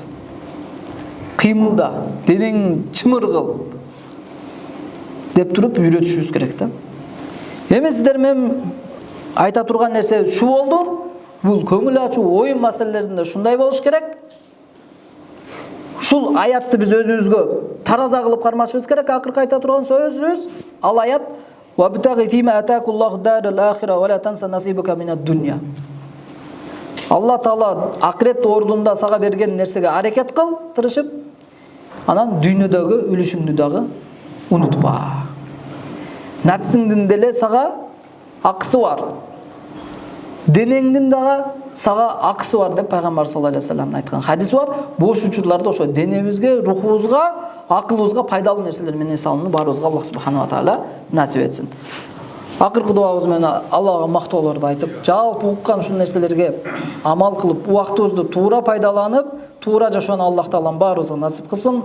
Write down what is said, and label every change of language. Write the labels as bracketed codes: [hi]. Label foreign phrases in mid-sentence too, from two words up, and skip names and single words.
[ky] Кыймылда, денең чымыр кыл деп туруп үйрөтүшүбүз керек да. Эми сиздер менен айта турган нерсе шу болду. Бул көңүл ачуу оюн маселелеринде ушундай болуш керек. Шул аятты биз өзүбүзгө тараза кылып кармашыбыз керек. Акыркы айта турган сөзүбүз ал аят: [ar] "وابتغ فيما آتاك الله الدار الآخرة ولا تنس نصيبك من الدنيا". [ky] Алла Таала акырет ордунда сага берген нерсеге аракет кыл, тырышып, анан дүйнөдөгү үлүшүңдү дагы унутпа. Нафсиңдин деле сага акысы бар. Денеңдин дагы сага акысы бар деп пайгамбар [ar] صلى الله عليه وسلم [ky] айткан хадис бар. Бош учурларда ошо денебизге, рухубузга, акылыбызга пайдалуу нерселер менен салууну баарыбызга Аллах [ar] سبحانه وتعالى [ky] насип этсин. Акыркы дуабыз менен Аллага мактоолорду айтып, жалпы уккан ушул нерселерге амал кылып, убактыбызды туура пайдаланып, туура жашоону Аллах Таалам баарыбызга насип кылсын.